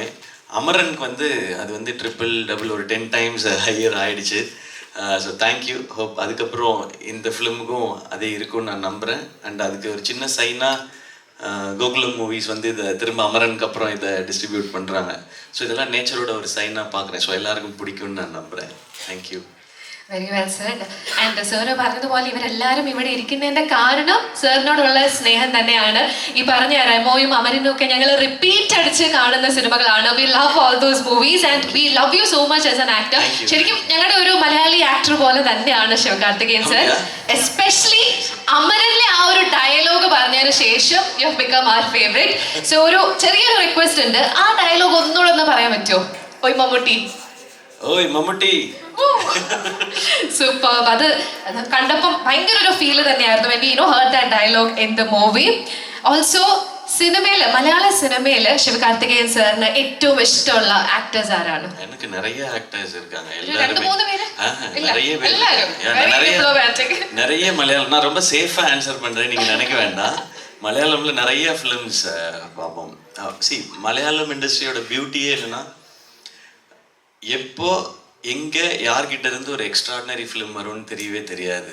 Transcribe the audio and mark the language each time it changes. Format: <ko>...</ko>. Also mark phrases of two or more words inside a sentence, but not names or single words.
<ta>அமரனுக்கு வந்து அது வந்து</ta> <en>triple double</en> <ta>ஒரு</ta> <en>10 times higher</en> <ta>ஆயிடுச்சு.</ta> <en>so thank you.</en> <ta>ஹோப் அதுக்கப்புறம் இந்த ஃபிலிமுக்கும் அதே இருக்கும்னு நான் நம்புகிறேன். அண்ட் அதுக்கு ஒரு சின்ன சைனாக கோகுலம் மூவிஸ் வந்து இதை திரும்ப அமரனுக்கு அப்புறம் இதை டிஸ்ட்ரிபியூட் பண்ணுறாங்க. ஸோ இதெல்லாம் நேச்சரோட ஒரு சைனாக பார்க்குறேன். ஸோ எல்லாருக்கும் பிடிக்கும்னு நான் நம்புகிறேன்.</ta> <en>தேங்க்யூ. very well said.</en> <ml>ആൻഡ് സാറ് പറഞ്ഞതുപോലെ ഇവരെല്ലാവരും ഇവിടെ ഇരിക്കുന്നതിന്റെ കാരണം സാറിനോടുള്ള സ്നേഹം തന്നെയാണ്. ഈ പറഞ്ഞ റെമോയും അമരനും ഒക്കെ ഞങ്ങൾ റിപ്പീറ്റ് അടിച്ച് കാണുന്ന സിനിമകളാണ്.</ml> <en>we love all those movies and we love you so much as an actor.</en> <ml>ശരിക്കും ഞങ്ങളുടെ ഒരു മലയാളി ആക്ടർ പോലെ തന്നെയാണ് ശിവകാർത്തികേയൻ സർ. എസ്പെഷ്യലി അമരനിലെ ആ ഒരു ഡയലോഗ് പറഞ്ഞതിന് ശേഷം</ml> <en>you have become our favourite.</en> <ml>സോ ഒരു ചെറിയൊരു റിക്വസ്റ്റ് ഉണ്ട്, ആ ഡയലോഗ് ഒന്നുകൂടെ ഒന്ന് പറയാൻ പറ്റുമോ? ഓയ് മമ്മൂട്ടി. ഓയ് മമ്മൂട്ടി. സൂപ്പർ. അത് കണ്ടപ്പം ഭയങ്കര ഒരു ഫീല് തന്നെയായിരുന്നു.</ml> <en>when we heard that dialogue in the movie.</en> <ml>Also സിനിമയില്, മലയാള സിനിമയില് ശിവകാർത്തികേയൻ സാറിന് ഏറ്റവും ഇഷ്ടമുള്ള ആക്ടേഴ്സ് ആരാണ്?</ml> <ta>எனக்கு நிறைய ஆக்டர்ஸ் இருக்காங்க.</ta> <ml>രണ്ട് മൂന്ന് പേര്?</ml> <ta>நிறைய பேர். நிறைய மலையாளம். நான் ரொம்ப சேஃபா ஆன்சர் பண்றேன், நீங்க நினைக்க வேண்டாம். மலையாளம்ல நிறைய ஃபிலிம்ஸ் பார்ப்போம். மலையாளம் இண்டஸ்ட்ரியோட பியூட்டியே இல்லைன்னா எப்போ எங்கே யார்கிட்ட இருந்து ஒரு</ta> <en>extraordinary film</en> <ta>வரும்னு தெரியவே தெரியாது.</ta>